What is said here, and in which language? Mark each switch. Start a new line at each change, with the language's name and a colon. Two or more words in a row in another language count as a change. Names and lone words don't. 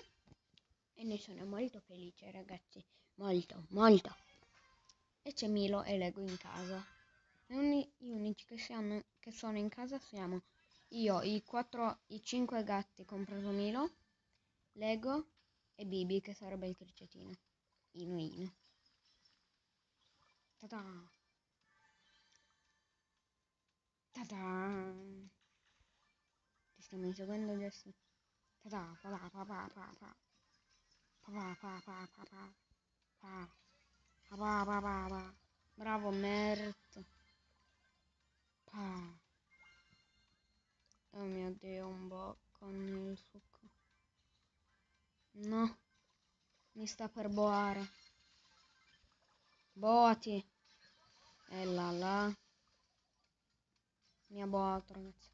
Italian: E ne sono molto felice, ragazzi. Molto, molto. E c'è Milo e Lego in casa. E gli unici che sono in casa siamo io, i 5 gatti, compreso Milo, Lego e Bibi, che sarebbe il cricetino. Ino. Ta-da! Ta-da! Ti stiamo inseguendo, Jessie. Ta-da! Pa-da, pa-pa, pa-pa. Pa-pa, pa-pa, pa-pa. Pa. Pa, pa, pa, pa. Bravo, Mert. Pa. Oh mio Dio, un po' con il succo. No, mi sta per boare. Boati. E là. Mi ha boato, ragazzi.